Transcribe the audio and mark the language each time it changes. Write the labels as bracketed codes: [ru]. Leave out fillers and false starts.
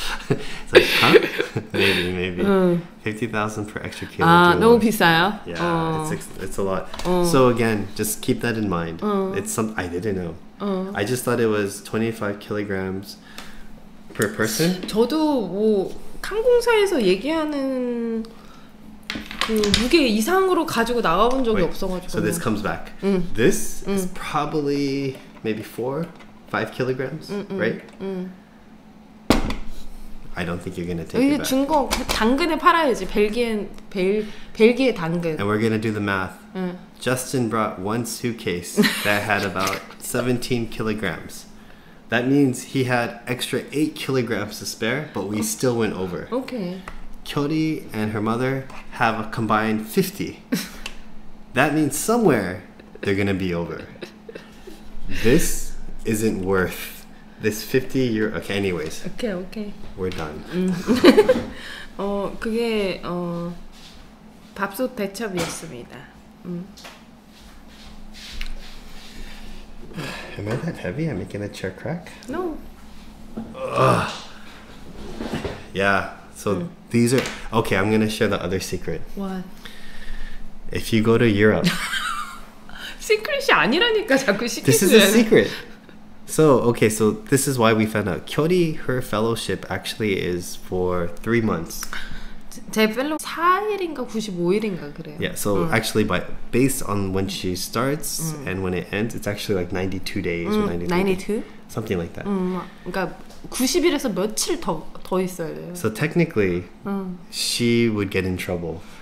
[en] It's like, huh? Maybe. 50,000 per extra kilo. [ko] 너무 비싸요? [en] Yeah, it's a lot. So again, just keep that in mind. It's I didn't know. I just thought it was 25 kilograms per person. [ko] 저도 뭐 항공사에서 얘기하는 그 무게 이상으로 가지고 나가본 적이 없어가지고. [en] So this comes back. This is probably maybe 4-5 kilograms, right? I don't think you're gonna take it back. [ko] 중국 당근에 팔아야지. 벨기에 당근. [en] And we're gonna do the math. Justin brought 1 suitcase that had about 17 kilograms. That means he had extra 8 kilograms to spare, but we still went over. Okay. Kyori and her mother have a combined 50. That means somewhere they're gonna be over. This isn't worth this 50 euro. Okay, anyways. Okay. We're done. [ko] 그게 밥솥 대첩이었습니다. [en] Am I that heavy? I'm making a chair crack? No. Yeah. So these are okay. I'm gonna share the other secret. What? If you go to Europe, [ko] 시크릿이 아니라니까 자꾸 시크릿. [en] this is a secret. So this is why we found out. Kyori, her fellowship actually is for 3 months. [ko] 제 펠로우 4일인가 95일인가 그래요. [en] Yeah, so actually based on when she starts and when it ends, it's actually like 92 days or 93 92? something like that. [ko] 그러니까 90일에서 며칠 더 있어야 돼요. [en] So technically, she would get in trouble.